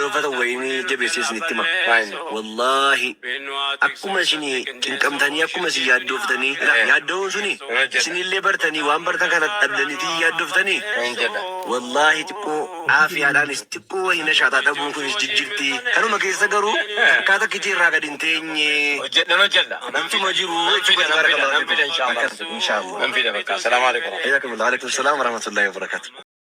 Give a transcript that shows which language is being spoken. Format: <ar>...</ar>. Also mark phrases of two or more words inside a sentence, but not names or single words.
<om>yeroo wayinii jabeessee isinitti hima wallaahi akkuma isinii qinqamtanii akkuma isin yaaddooftanii yaaddoon suni isinillee bartanii waan bartan kana dhabdaniitii yaaddoftanii wallaahi xiqqoo aafiyaadhaanis xiqqoo wayina shaataa dhabuun kunis jijjirti kanuma keessa garuu akkaataa kitii irraa gad hin teenye hojjedha namtuma jiru nan fida inshallah.</om> <ar>السلام عليكم. عليكم السلام ورحمة الله وبركاته.</ar>